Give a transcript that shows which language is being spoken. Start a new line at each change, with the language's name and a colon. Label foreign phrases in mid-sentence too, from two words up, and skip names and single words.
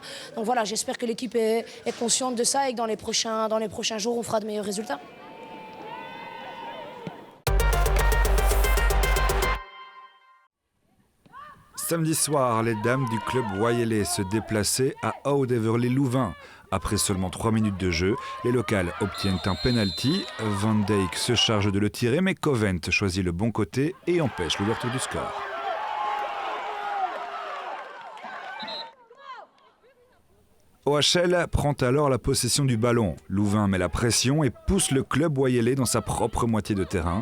French: Donc voilà, j'espère que l'équipe est consciente de ça et que dans les prochains jours, on fera de meilleurs résultats. Samedi soir, les dames du club Wayele se déplaçaient à Oudeverly-Louvain. Après seulement 3 minutes de jeu, les locales obtiennent un penalty. Van Dijk se charge de le tirer, mais Covent choisit le bon côté et empêche l'ouverture du score. OHL prend alors la possession du ballon. Louvain met la pression et pousse le club Wayele dans sa propre moitié de terrain.